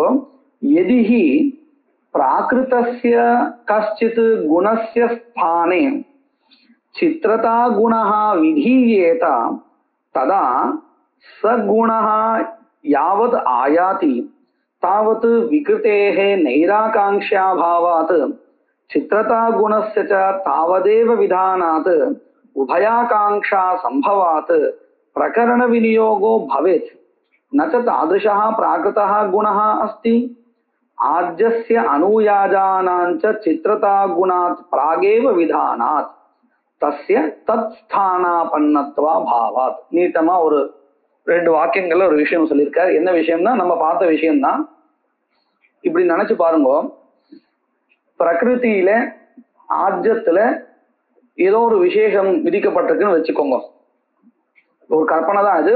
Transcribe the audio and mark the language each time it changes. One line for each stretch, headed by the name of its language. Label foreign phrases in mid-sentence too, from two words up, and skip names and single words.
Sanskrit: यदिहि प्राकृतस्य कश्चित् गुणस्य स्थाने चित्रता गुणः विधीयेत तदा सगुणः यावत् आयाति तावत् विकृतेः नैराकाङ्क्ष्याभावात् चित्रता गुणस्य च तावदेव विधानात् उभयाकाङ्क्षा सम्भवात् प्रकरण विनियोगो भवेत्. ந ச தாதृशः प्राकृतः गुणः अस्ति. आज्यस्य अनुयाजानाञ्च चित्रता गुणात् प्रागेव विधानात् तस्य तत् स्थानापन्नत्वा भावात्.
Tamil: நீட்டமா ஒரு 2 வாக்கியங்கள்ல ஒரு விஷயம் சொல்லியிருக்காரு. என்ன விஷயம்னா நம்ம பார்த்த விஷயம்தான். இப்படி நினைச்சு பாருங்க, பிரகிருதியில ஆஜ்யத்துல ஏதோ ஒரு விசேஷம் விதிக்கப்பட்டிருக்குன்னு வச்சுக்கோங்க. ஒரு கற்பனை தான் இது.